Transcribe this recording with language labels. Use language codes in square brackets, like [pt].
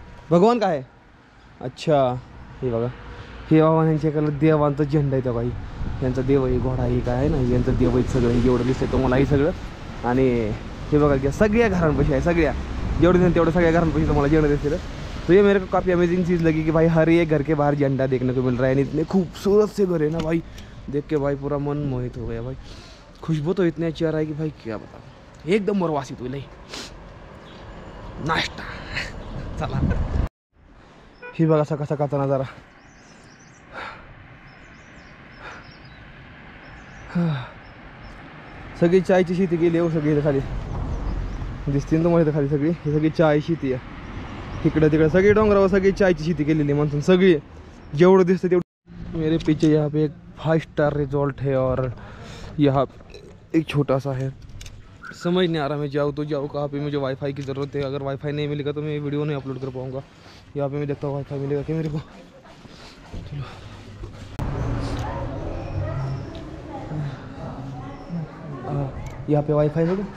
[mr] भगवान काय आहे? अच्छा, हे बघा, हे बाबा यांच्याकडे देवांचा झेंडा आहे. त्या बाई यांचा देव आहे, घोडा आहे, काय आहे ना, यांचं देव आहे सगळं. जेवढं दिसतंय तुम्हाला हे सगळं. आणि हे बघा की सगळ्या घरांपाशी आहे, सगळ्या जेवढे दिसतील तेवढं सगळ्या घरांपाशी तुम्हाला जेवढं दिसतील. [hi] तो ये मेरे को काफ़ी अमेजिंग चीज़ लगी कि भाई हर एक घर के बाहर झंडा देखने को मिल रहा है. इतने खूबसूरत से घर है ना भाई, देख के भाई पूरा मन मोहित हो गया भाई. खुशबू तो इतनी अच्छी आ रहा है कि भाई क्या बताओ, एकदम मरवासी तो नहीं. [mr] नाश्ता चला, ही बघा सकाळ सकाळचा नजारा. सगळी चायची शेती केली हो, सगळी खाली दिसते ना तुम्हाला खाली. सगळी ही सगळी चाय शेती आहे. इकडे तिकडे सगळी डोंगरावर सगळी चायची शेती केलेली माणसून सगळी. जेवढं दिसतं तेवढं. [hi] मेरे पीछे यहाँ पे एक 5 स्टार रिजॉर्ट है और यहाँ एक छोटा सा है. समझ नहीं आ रहा मैं जाऊँ तो जाऊँ कहाँ पे. मुझे वाईफाई की ज़रूरत है. अगर वाईफाई नहीं मिलेगा तो मैं वीडियो नहीं अपलोड कर पाऊँगा. यहाँ पे मैं देखता हूँ वाईफाई मिलेगा क्या मेरे को. चलो यहाँ पे वाईफाई होगा?